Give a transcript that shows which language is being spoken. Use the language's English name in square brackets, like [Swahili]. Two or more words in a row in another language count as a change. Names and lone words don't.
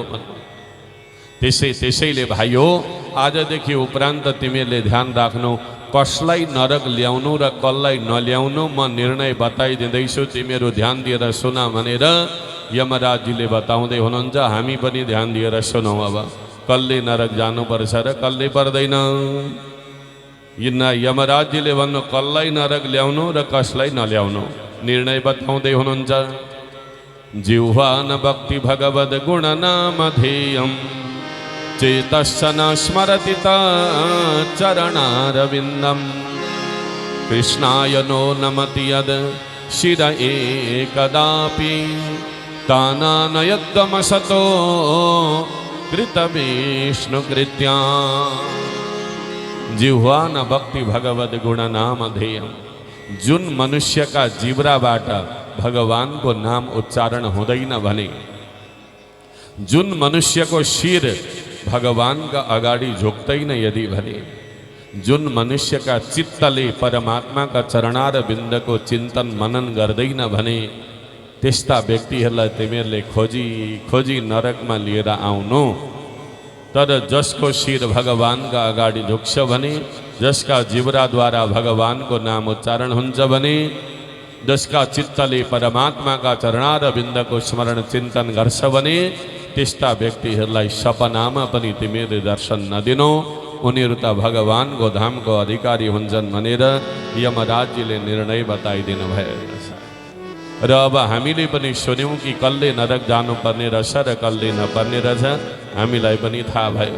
[Nepali] त्यसैले भाइयो, आजदेखि उपरान्त तिमीहरूले ध्यान राख्नु, कसलाई नरक ल्याउनु र कसलाई नल्याउनु म निर्णय बताइदिँदैछु, तिमीहरू ध्यान दिएर सुन भनेर यमराजजीले बताउँदै हुनुहुन्छ। हामी पनि ध्यान दिएर सुनौँ। अब कसले नरक जानुपर्छ र कसले पर्दैन? यमराजजीले भन्नु, कसलाई नरक ल्याउनु र कसलाई नल्याउनु निर्णय बताउँदै हुनुहुन्छ। [Sanskrit] जिह्वा न भक्ति भगवद गुण नाम ध्येयम्, चेतश्च न स्मरति चरणारविन्दम्, कृष्णाय नो नमति यद् शिर एकदापि, तानानयद्गमसतो कृतविष्णुकृत्या। जिह्वा न भक्ति भगवद गुण नाम ध्येयम्, [Nepali] जुन मनुष्यका जिब्राबाट भगवानको नाम उच्चारण हुँदैन भने, जुन मनुष्यको शिर भगवानका अगाडि झुक्दैन यदि भने, जुन मनुष्यका चित्तले परमात्माका चरणार बिन्दको चिन्तन मनन गर्दैन भने, त्यस्ता व्यक्तिहरूलाई तिमीहरूले खोजी खोजी नरकमा लिएर आउनु। तर जसको शिर भगवानका अगाडि झुक्छ भने, जसका जिब्राद्वारा भगवानको नाम उच्चारण हुन्छ भने, जसका चित्तले परमात्मा का चरणार बिंद को स्मरण चिंतन गर्छ भने त्यस्ता व्यक्तिहरूलाई सपनामा पनि तिमीले दर्शन नदिनु, उनीहरू त भगवानको धामको अधिकारी हुन्छन् भनेर यमराजजीले निर्णय बताइदिनु भएको छ। र अब हामीले पनि सुन्यौँ कि कसले नरक जानुपर्ने रहेछ र कसले नपर्ने रहेछ, हामीलाई पनि थाहा भयो।